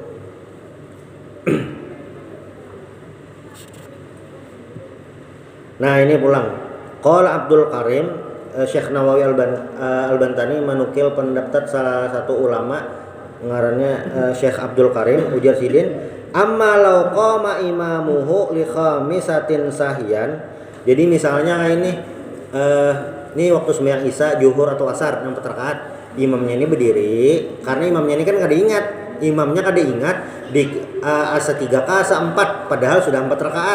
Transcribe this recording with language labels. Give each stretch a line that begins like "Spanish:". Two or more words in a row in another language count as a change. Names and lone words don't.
Banjar: Nah ini pulang. Qala Abdul Karim, Syekh Nawawi Al-Bantani menukil pendapat salah satu ulama ngarannya Syekh Abdul Karim ujar sidin,
Arabic: أما لو قام إمامه لخامسة سهوا.
Banjar: Jadi misalnya ini waktu sembahyang Isya, Zuhur atau Asar 4 rakaat, imamnya ini berdiri karena imamnya ini kan kada ingat di asa 3 ka asa 4 padahal sudah 4 rakaat.